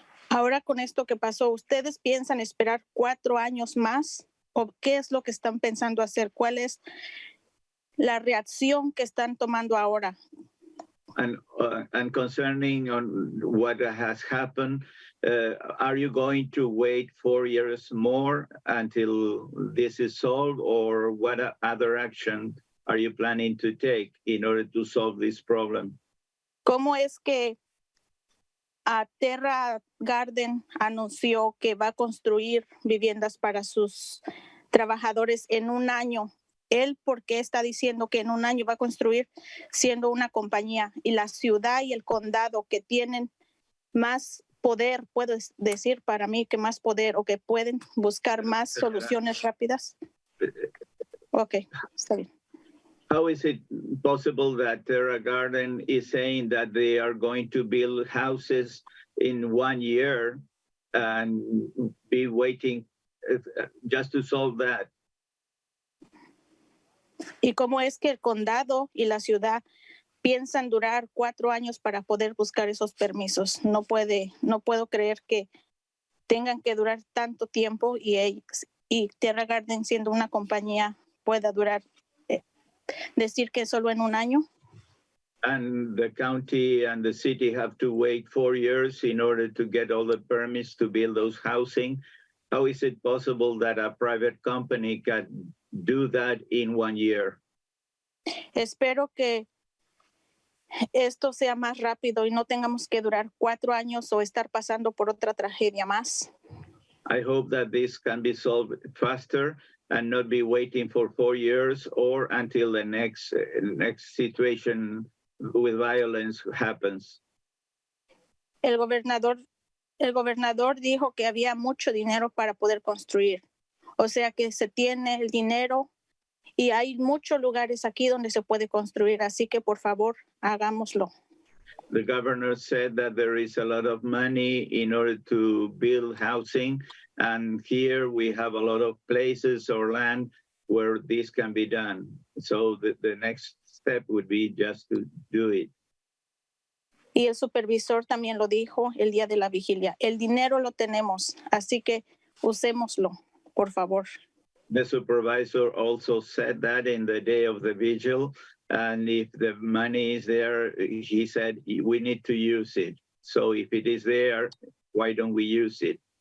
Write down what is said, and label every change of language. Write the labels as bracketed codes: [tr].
[es] Ahora con esto que pasó, ¿ustedes piensan esperar 4 años más? ¿O qué es lo que están pensando hacer? ¿Cuál es la reacción que están tomando ahora. [en] And concerning on what has happened, are you going to wait 4 years more until this is solved, or what other action are you planning to take in order to solve this problem? [es] ¿Cómo es que Terra Garden anunció que va a construir viviendas para sus trabajadores en un año? Él, ¿por qué está diciendo que en un año va a construir siendo una compañía? Y la ciudad y el condado que tienen más poder, puedo decir para mí que más poder, o que pueden buscar más soluciones rápidas. Ok, está bien. [en] How is it possible that Terra Garden is saying that they are going to build houses in 1 year and be waiting just to solve that? [es] ¿Y cómo es que el condado y la ciudad piensan durar 4 años para poder buscar esos permisos? No puedo creer que tengan que durar tanto tiempo y Terra Garden, siendo una compañía, pueda durar, decir que solo en un año. [en] And the county and the city have to wait 4 years in order to get all the permits to build those housing. How is it possible that a private company can do that in 1 year? [es] Espero que esto sea más rápido y no tengamos que durar 4 años o estar pasando por otra tragedia más. [en] I hope that this can be solved faster and not be waiting for 4 years or until the next situation with violence happens. [es] El gobernador dijo que había mucho dinero para poder construir. O sea que se tiene el dinero y hay muchos lugares aquí donde se puede construir. Así que, por favor, hagámoslo. [en] The governor said that there is a lot of money in order to build housing. And here we have a lot of places or land where this can be done. So the next step would be just to do it. [es] Y el supervisor también lo dijo el día de la vigilia. El dinero lo tenemos, así que usémoslo, por favor. [en] The supervisor also said that in the day of the vigil. And if the money is there, he said, we need to use it. So if it is there, why don't we use it?